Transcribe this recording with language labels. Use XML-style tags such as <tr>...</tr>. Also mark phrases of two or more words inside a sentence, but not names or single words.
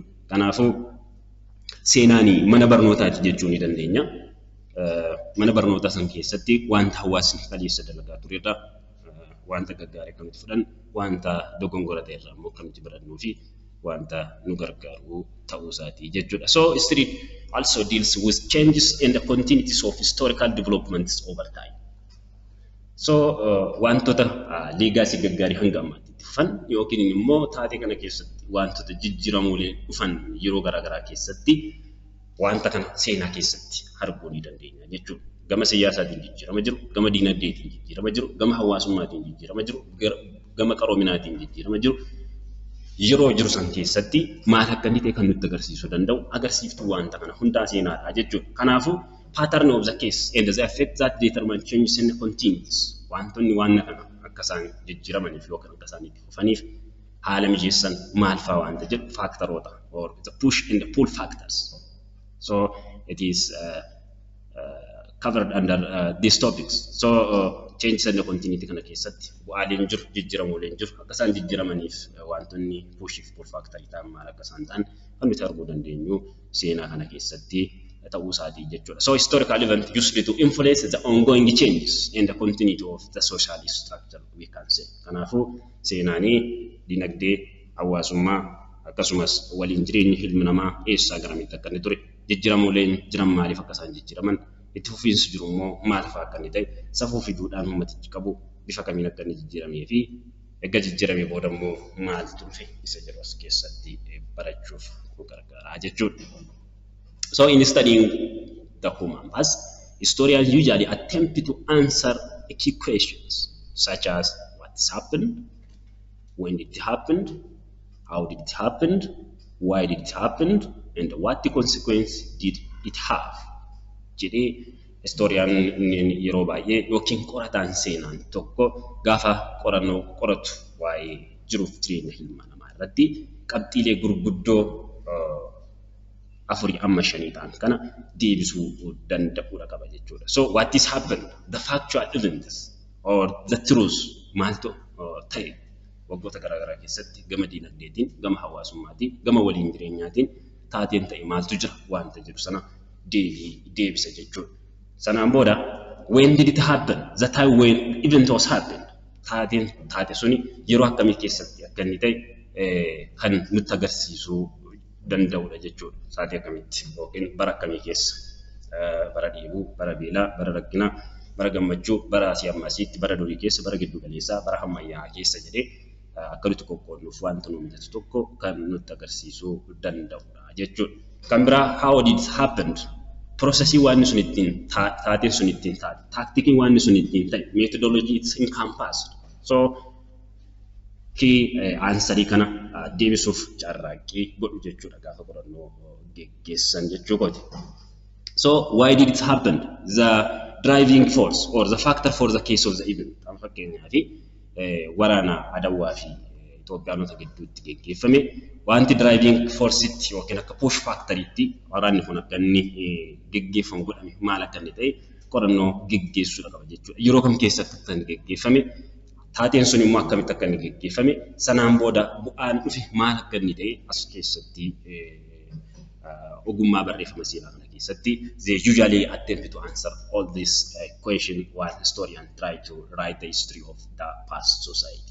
<om>Kanaafuu seenaan mana barnootaati jechuu ni dandeenya. Mana barnootaa san keessatti wanta hawaasni kaleessa dalagaa turedha, wanta gaggaarii kan nuti fudhan, wanta dogongora ta'e irraa immoo kan nuti barannuu fi wanta nu gargaaru ta'uu isaati jechuudha.</om> <en>So history also deals with changes and the continuities of historical developments over time.</en> <om>So wantoota leegaasii gaggaarii hanga ammaatti dhufan yookiin immoo taatee kana keessatti wantoota jijjiiramuulee dhufan yeroo garaagaraa keessatti wanta kana seenaa keessatti arguu ni dandeenya jechuudha. Gama siyaasaatiin jijjiirama jiru, gama diinagdeetiin jijjiirama jiru, gama hawaasummaatiin jijjiirama jiru, gama qaroominaatiin jijjiirama jiru. Yeroo jiru san keessatti maal akka inni ta'e kan nutti agarsiisuu danda'u agarsiiftuu wanta kana hundaa seenaadha jechuudha.</om> <en>Kanaafuu pattern of the case and the effect that determine changes in the continuities.</en> <om>Wantoonni waan kana akka isaan jijjiiramaniif yookaan akka isaan itti fufaniif haala mijeessan maal fa'aa wanta jedhu faaktaroota</om> <en>or the push and the pull factors. So it is covered under these topics. So changes in the continuity</en> <om>kana keessatti bu'aaleen jiru jijjiiramuuleen jiru akka isaan jijjiiramaniif wantoonni</om> <en>push and pull factor</en> <om>ta'an maal akka isaan ta'an kan nuti arguu dandeenyu seenaa kana keessatti ta'uu isaatii jechuudha.</om> <en>So historical event used to influence the ongoing changes and the continuity of the social structure we can say.</en> <om>Kanaafuu seenaanii dinagdee hawaasummaa akkasumas waliin jireenya ilmi namaa eessaa garamitti akka inni ture jijjiiramuuleen jiran maaliif akka isaan jijjiiraman itti fufiinsi jiru immoo maal fa'aa akka inni ta'e safuu fiduudhaan uummatichi qabu bifa kamiin akka inni jijjiiramee fi erga jijjiiramee booda immoo maaltu dhufe isa jedhu as keessatti barachuuf nu gargaara jechuudha.</om> <en>So in studying the human past, historians usually attempt to answer key questions such as what has happened, when did it happen, how did it happen, why did it happen, and what the consequence did it have.</en> <om>Jedhee historian yeroo baay'ee yookiin qorataan seenaan tokko gaafa qorannoo qoratu waa'ee jiruuf jireenya ilma namaa irratti qabxiilee gurguddoo afurii amma shanii ta'an kana deebisuu danda'uudha qaba jechuudha.</om> <en>So what is happened, the factual events or the truth</en> <om>maaltu ta'e waggoota garaagaraa keessatti gama diinagdeetiin, gama hawaasummaatiin, gama waliin jireenyaatiin taateen ta'e maaltu jira wanta jiru sana deebisa jechuudha. Sanaan booda</om> <en>when did it happen, the time when event was happened,</en> <om>taate suni yeroo akkamii keessatti akka inni ta'e kan nutti agarsiisuu danda'uudha jechuudha. Saatii akkamitti yookiin bara akkamii keessa bara dheebuu, bara beelaa, bara rakkinaa, bara gammachuu, bara asii ammaasiitti, bara durii keessa, bara giddu galeessaa, bara ammayyaa keessa jedhee akka nuti qoqqoodnuuf wanta nu mijatu tokko kan nutti agarsiisuu danda'uudha jechuudha. Kan biraa</om> <en>how did it happen,</en> <om>processii waan sun ittiin taateen sun ittiin taate, taaktikiin waan sun ittiin ta'e,</om> <en>methodology it's encompassed.</en> <om>So kii aansarii kana deebisuuf carraaqqii godhu jechuudha gaafa qorannoo geggeessan jechuudha.</om> <en>So why did it happen, the driving force or the factor for the case of the event.</en> <om>Kan fakkeenyaaf waraana Adawaa fi Itoophiyaanota gidduutti geggeeffame wanti</om> <en>driving force</en> <om>itti yookiin akka</om> <en>push factor</en> <om>itti waraanni kun akka inni geggeeffamu godhame maal akka inni ta'e qorannoo geggeessuudha qaba jechuudha. Yeroo kam keessatti kan geggeeffame, taateen sun immoo akkamitti akka inni geggeeffame, sanaan booda bu'aan dhufe maal akka inni ta'e as keessatti ogummaa barreeffama seenaa kana keessatti</om> <en>they usually attempt to answer all this question while historian try to write the history of the past society.</en>